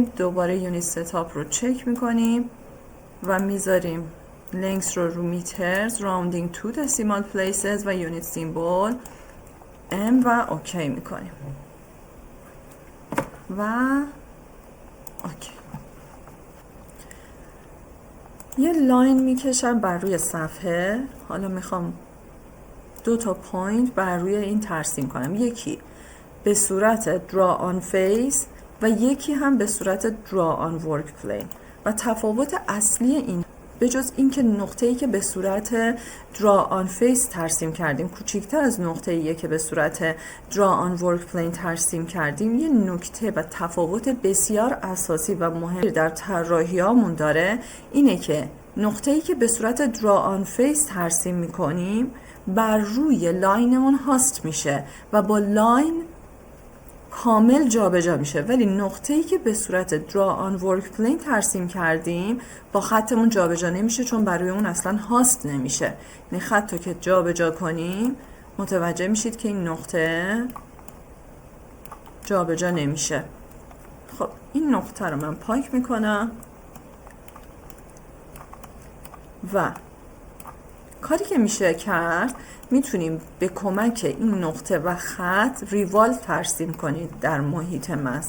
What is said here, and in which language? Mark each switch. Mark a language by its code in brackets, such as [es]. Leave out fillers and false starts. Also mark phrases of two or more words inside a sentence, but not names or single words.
[fa] دوباره [en] unit setup [fa] رو چک میکنیم و میذاریم لنگس رو میترز، [en] rounding to decimal places [fa] و [en] unit symbol [fa] M و اوکی میکنیم و اوکی. یه لاین میکشم بر روی صفحه. حالا میخوام 2 تا پوینت بر روی این ترسیم کنم، یکی به صورت [en] draw on face [fa] و یکی هم به صورت [en] draw on work plane. [fa] و تفاوت اصلی این به جز این که نقطه‌ای که به صورت [en] draw on face [fa] ترسیم کردیم کوچکتر از نقطه‌ای که به صورت [en] draw on work plane [fa] ترسیم کردیم، یه نکته و تفاوت بسیار اساسی و مهم در طراحی‌هامون داره اینه که نقطه‌ای که به صورت [en] draw on face [fa] ترسیم می‌کنیم بر روی لاینمون هاست میشه و با لاین کامل جابجا میشه، ولی نقطه‌ای که به صورت [en] draw on work plane [fa] ترسیم کردیم با خطمون جابجا نمیشه چون برای اون اصلا هاست نمیشه. یعنی خط رو که جابجا کنیم متوجه میشید که این نقطه جابجا نمیشه. خب این نقطه رو من پاک میکنم و کاری که میشه کرد، میتونیم به کمک این نقطه و خط ریوالو ترسیم کنید در محیط مس.